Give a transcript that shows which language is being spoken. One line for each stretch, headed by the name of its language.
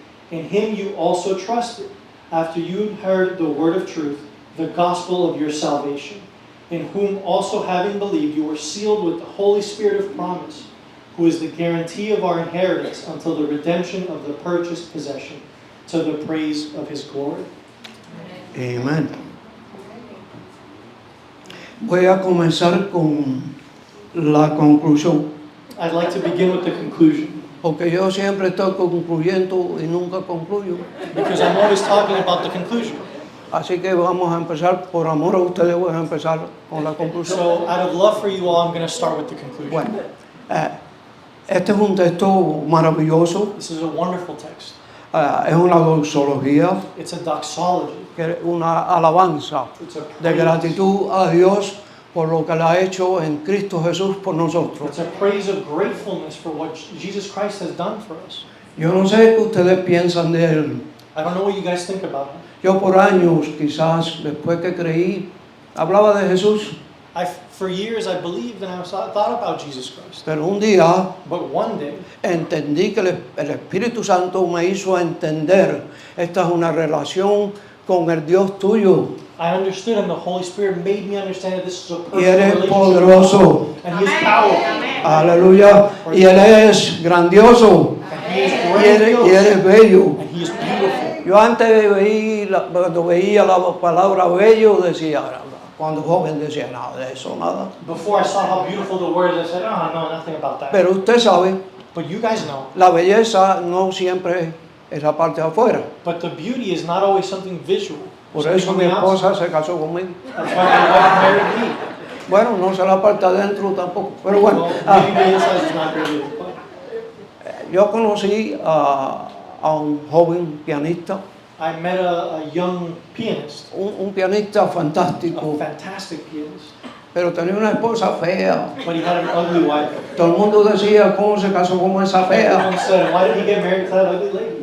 English: In him you also trusted, after you heard the word of truth, the gospel of your salvation, in whom also having believed you were sealed with the Holy Spirit of promise, who is the guarantee of our inheritance until the redemption of the purchased possession, to the praise of his glory.
Spanish: Amén. Voy a comenzar con la conclusión,
English: I'd like to begin with the conclusion,
Spanish: porque yo siempre estoy concluyendo y nunca concluyo.
English: because I'm always talking about the conclusion.
Spanish: Así que vamos a empezar, por amor a ustedes, voy a empezar con la conclusión.
English: So, out of love for you all, I'm going to start with the conclusion.
Spanish: Bueno, este es un texto maravilloso,
English: This is a wonderful text.
Spanish: es una doxología,
English: It's a doxology.
Spanish: que es una alabanza
English: It's a
Spanish: de
English: praise.
Spanish: gratitud a Dios por lo que le ha hecho en Cristo Jesús por nosotros.
English: It's a praise of gratefulness for what Jesus Christ has done for us.
Spanish: Yo no sé qué ustedes piensan de Él.
English: I don't know what you guys think about him.
Spanish: Yo por años, quizás después que creí, hablaba de Jesús,
English: For years I believed and I thought about Jesus Christ.
Spanish: pero un día
English: But one day,
Spanish: entendí que el Espíritu Santo me hizo entender, esta es una relación con el Dios tuyo
English: I understood and the Holy Spirit made me understand that this is a
Spanish: y
English: personal
Spanish: eres
English: relationship
Spanish: poderoso,
English: and He is powerful
Spanish: aleluya, y Él es grandioso
English: and He is
Spanish: y eres
English: grandiose
Spanish: bello.
English: and He is beautiful.
Spanish: Yo antes cuando veía la palabra bello decía, cuando joven decía, nada de eso, nada.
English: Before I saw how beautiful the word is, I said, oh, no, nothing about that.
Spanish: Pero usted sabe,
English: But you guys know,
Spanish: la belleza no siempre es la parte de afuera.
English: but the beauty is not always something visual.
Spanish: Por
English: Something
Spanish: eso
English: from
Spanish: mi
English: the outside.
Spanish: esposa se casó conmigo.
English: That's why my wife married me.
Spanish: Bueno, no se la parte adentro tampoco, pero bueno.
English: Well, maybe the inside is not really, but
Spanish: Yo conocí a un joven pianista,
English: I met a young pianist,
Spanish: un pianista
English: a
Spanish: fantástico,
English: fantastic pianist,
Spanish: pero tenía una esposa fea.
English: but he had an ugly wife.
Spanish: Todo el mundo decía, ¿cómo se casó con esa fea?
English: Everyone said, why did he get married to that ugly lady?